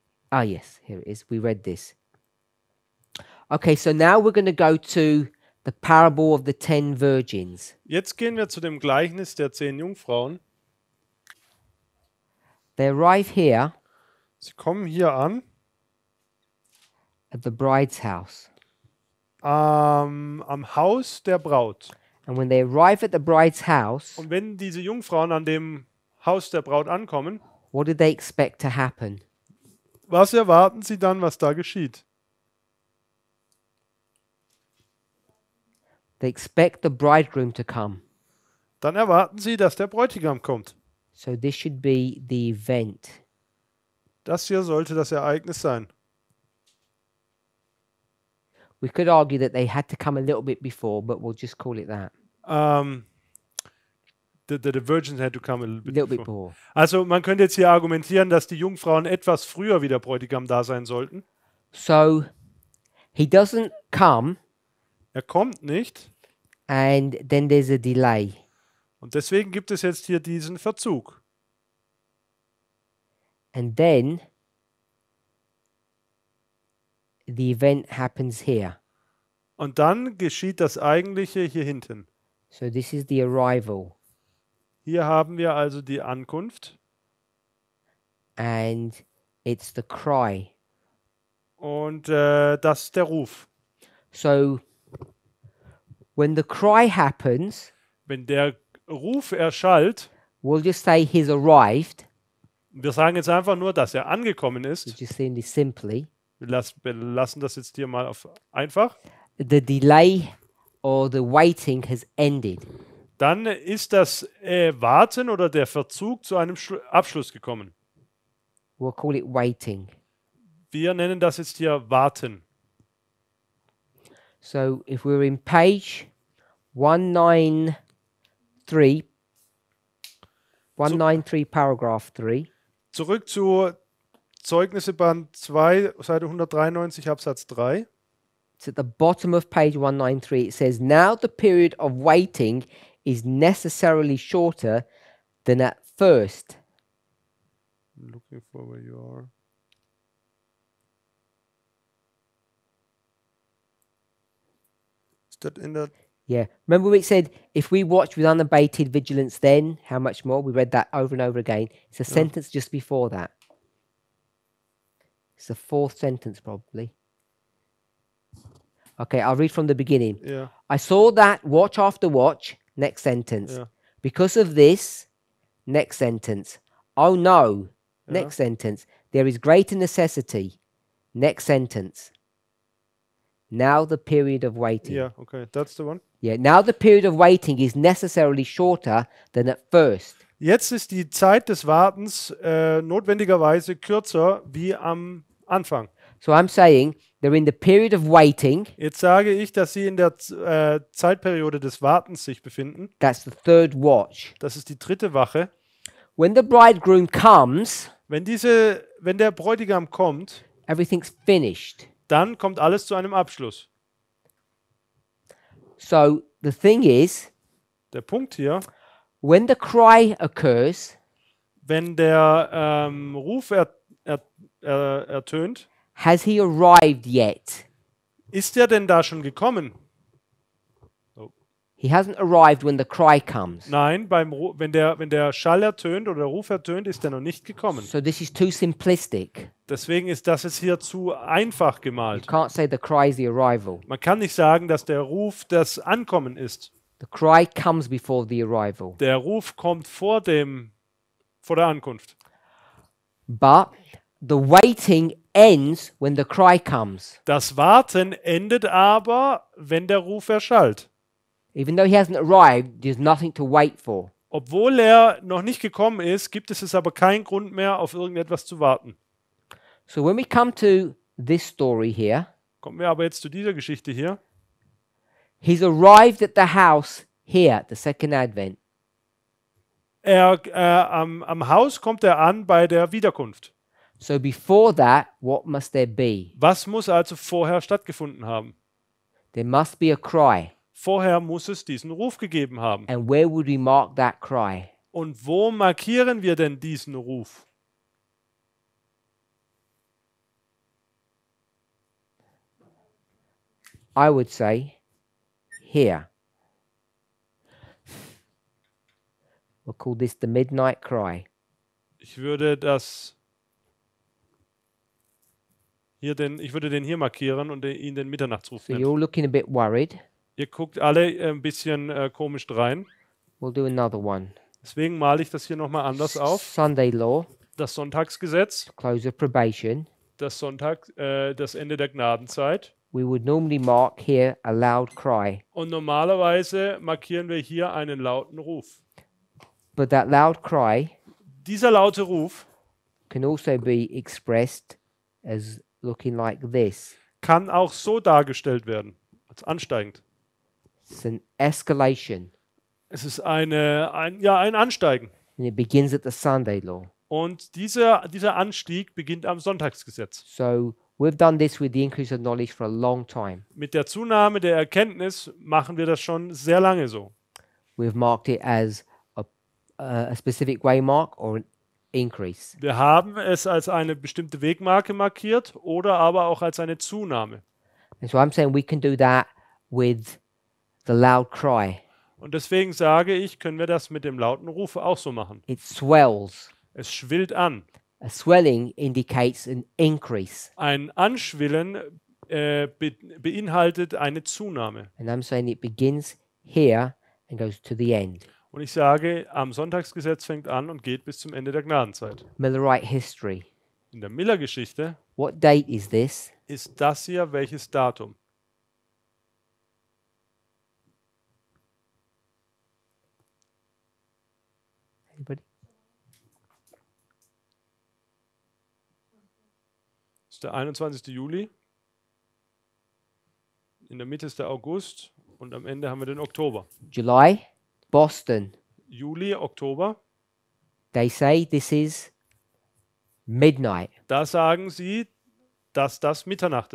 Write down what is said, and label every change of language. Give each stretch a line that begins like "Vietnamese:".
English: Ah, yes, here it is. We read this. Okay, so now we're going to go to the parable of the 10 virgins.
German: Jetzt gehen wir zu dem Gleichnis der 10 Jungfrauen.
English: They arrive here
German: Sie kommen hier an,
English: at the bride's house.
German: am Haus der Braut.
English: And when they arrive at the bride's house,
German: Und wenn diese Jungfrauen an dem Haus der Braut ankommen,
English: what do they expect to happen?
German: was erwarten sie dann, was da geschieht?
English: They expect the bridegroom to come.
German: Dann erwarten sie, dass der Bräutigam kommt.
English: So this should be the event.
German: Das hier sollte das Ereignis sein.
English: We could argue that they had to come a little bit before, but we'll just call it that. The virgins had to come a little A bit little bit before. before.
German: Also man könnte jetzt hier argumentieren, dass die Jungfrauen etwas früher wie der Bräutigam da sein sollten.
English: So he doesn't come,
German: Er kommt nicht
English: and then there's a delay.
German: und deswegen gibt es jetzt hier diesen Verzug.
English: And then the event happens here.
German: Und dann geschieht das Eigentliche hier hinten.
English: So this is the arrival.
German: Hier haben wir also die Ankunft
English: And it's the cry.
German: und das ist der Ruf.
English: So when the cry happens,
German: Wenn der Ruf erschallt,
English: we'll just say he's arrived.
German: wir sagen jetzt einfach nur, dass er angekommen
English: We're
German: ist.
English: just saying this simply.
German: Wir lassen das jetzt hier mal auf einfach.
English: The delay or the waiting has ended.
German: Dann ist das Warten oder der Verzug zu einem Abschluss gekommen.
English: We'll call it waiting.
German: Wir nennen das jetzt hier Warten.
English: So if we're in page 193, paragraph 3,
German: Zurück zu Zeugnisse Band 2, Seite 193, Absatz 3.
English: it's at the bottom of page 193. It says, now the period of waiting is necessarily shorter than at first. I'm looking for where you are. Is that in the... Yeah. Remember we said, if we watch with unabated vigilance, then how much more? We read that over and over again. It's a sentence just before that. It's the fourth sentence, probably. Okay, I'll read from the beginning. Yeah. I saw that watch after watch, next sentence. Yeah. Because of this, next sentence. Oh no, Yeah. next sentence. There is greater necessity, next sentence. Now the period of waiting. Yeah, okay, that's the one. Yeah, now the period of waiting is necessarily shorter than at first.
German: Jetzt ist die Zeit des Wartens notwendigerweise kürzer wie am Anfang.
English: So I'm saying they're in the period of waiting.
German: Jetzt sage ich, dass sie in der Zeitperiode des Wartens sich befinden.
English: That's the third watch.
German: Das ist die dritte Wache.
English: When the bridegroom comes,
German: Wenn der Bräutigam kommt,
English: everything's finished.
German: dann kommt alles zu einem Abschluss.
English: So the thing is,
German: Der Punkt hier,
English: when the cry occurs,
German: wenn der Ruf ertönt,
English: has he arrived yet?
German: ist er denn da schon gekommen?
English: He hasn't arrived when the cry comes.
German: Nein, wenn der Schall ertönt oder der Ruf ertönt, ist er noch nicht gekommen.
English: So this is too simplistic.
German: Deswegen ist das jetzt hier zu einfach
English: You
German: gemalt.
English: can't say the cry is the arrival.
German: Man kann nicht sagen, dass der Ruf das Ankommen ist.
English: The cry comes before the arrival.
German: Der Ruf kommt vor der Ankunft.
English: But the waiting ends when the cry comes.
German: Das Warten endet aber, wenn der Ruf erschallt.
English: Even though he hasn't arrived, there's nothing to wait for.
German: Obwohl er noch nicht gekommen ist, gibt es aber keinen Grund mehr, auf irgendetwas zu warten.
English: So when we come to this story here,
German: Kommen wir aber jetzt zu dieser Geschichte hier.
English: he's arrived at the house here at the second advent.
German: Am Haus kommt er an bei der Wiederkunft.
English: So before that, what must there be?
German: Was muss also vorher stattgefunden haben?
English: There must be a cry.
German: Vorher muss es diesen Ruf gegeben haben.
English: And where would we mark that cry?
German: Und wo markieren wir denn diesen Ruf?
English: I would say here. We'll call this the midnight cry.
German: Ich würde den hier markieren und ihn den Mitternachtsruf
English: So you're
German: nennen.
English: all looking a bit worried.
German: Ihr guckt alle ein bisschen komisch rein.
English: We'll do another one.
German: Deswegen male ich das hier nochmal anders auf.
English: Sunday law,
German: Das Sonntagsgesetz,
English: close of probation.
German: das Ende der Gnadenzeit.
English: We would normally mark here a loud cry.
German: Und normalerweise markieren wir hier einen lauten Ruf.
English: But that loud cry
German: Dieser laute Ruf
English: can also be expressed as looking like this.
German: kann auch so dargestellt werden, als ansteigend.
English: It's an escalation.
German: Es ist ein Ansteigen.
English: And it begins at the Sunday law.
German: Und dieser Anstieg beginnt am Sonntagsgesetz.
English: So we've done this with the increase of knowledge for a long time.
German: Mit der Zunahme der Erkenntnis machen wir das schon sehr lange so.
English: We've marked it as a specific waymark or an increase.
German: Wir haben es als eine bestimmte Wegmarke markiert oder aber auch als eine Zunahme.
English: And so I'm saying we can do that with the loud cry.
German: Und deswegen sage ich, können wir das mit dem lauten Ruf auch so machen.
English: It swells.
German: Es schwillt an.
English: A swelling indicates an increase.
German: Ein Anschwillen beinhaltet eine Zunahme.
English: And I'm saying it begins here and goes to the end.
German: Und ich sage, am Sonntagsgesetz fängt an und geht bis zum Ende der Gnadenzeit.
English: Millerite history.
German: In der Miller-Geschichte
English: What date is this?
German: ist das hier welches Datum? Anybody? Das ist der 21. Juli. In der Mitte ist der August und am Ende haben wir den Oktober.
English: July, Boston.
German: Juli, Oktober. They say this is midnight. Da sagen sie, dass das Mitternacht